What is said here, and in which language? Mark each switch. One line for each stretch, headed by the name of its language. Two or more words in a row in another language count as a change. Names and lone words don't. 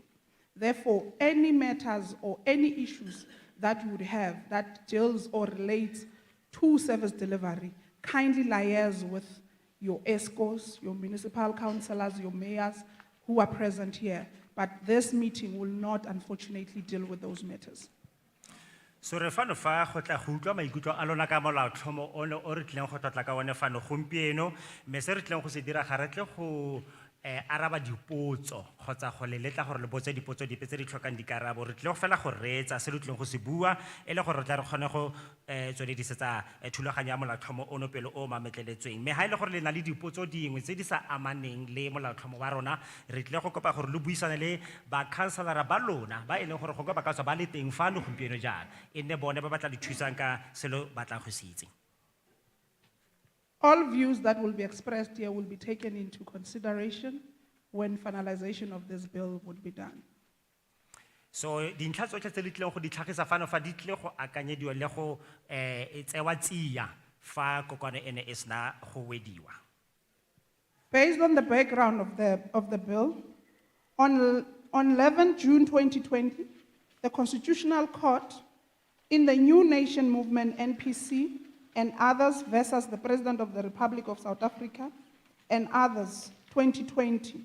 English: Therefore, any matters or any issues that you would have that deals or relates to service delivery, kindly liaise with your ESCOs, your municipal councillors, your mayors who are present here. But this meeting will not, unfortunately, deal with those matters.
Tswana: So re fano fa go tla go utlwa maikutlo a lona ka molaotlhomo ono o re tlileng go tlotla ka one fano gompieno, mme se re tlileng go se dira ga re tle go araba dipotso kgotsa go leletla gore le botse dipotso dipe tse di tlhokang dikarabo. Re tlile go fela go reetsa se re tlileng go se bua e le gore re tla re kgone go tsweledisetsa thulaganyo ya molaotlhomo ono pele o mametleletsweng, mme ha e le gore le na le dipotso dingwe tse di sa amaneng le molaotlhomo wa rona, re tlile go kopa gore le buisane le bakhanselara ba lona ba e leng gore go ba ka tswa ba le teng fano gompieno jaana, e nne bone ba batla di thusang ka selo batlang go se itse.
English: All views that will be expressed here will be taken into consideration when finalization of this bill would be done.
Tswana: So dintlha tsotlhe tse di tlileng go di tlhagisa fano fa di tlile go akanyediwa le go tsewa tsia fa kokwana ene e sena go wediwa.
English: Based on the background of the bill, on 11 June 2020, the Constitutional Court in the New Nation Movement NPC and others versus the President of the Republic of South Africa and others 2020.